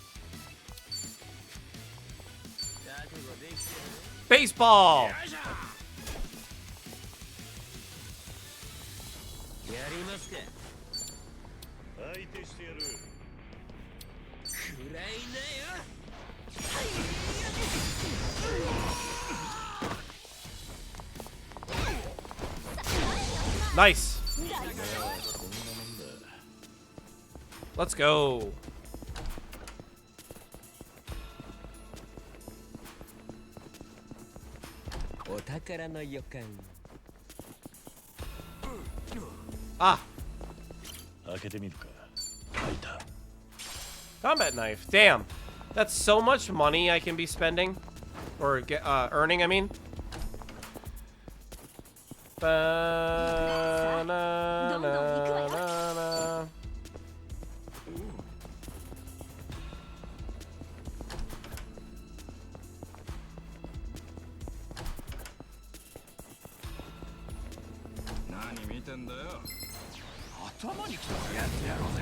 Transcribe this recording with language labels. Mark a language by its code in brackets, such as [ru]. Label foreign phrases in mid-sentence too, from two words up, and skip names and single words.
[ja] 覚悟できてる。 Baseball. やりますか。相手してやる。くらいなよ。 [en] Nice. Let's go. Ah. Combat knife. Damn. That's so much money I can be spending. Or get, earning, I mean. Ba-na-na-na-na. [ja] 何見てんだよ。頭にきたらやってやろうぜ。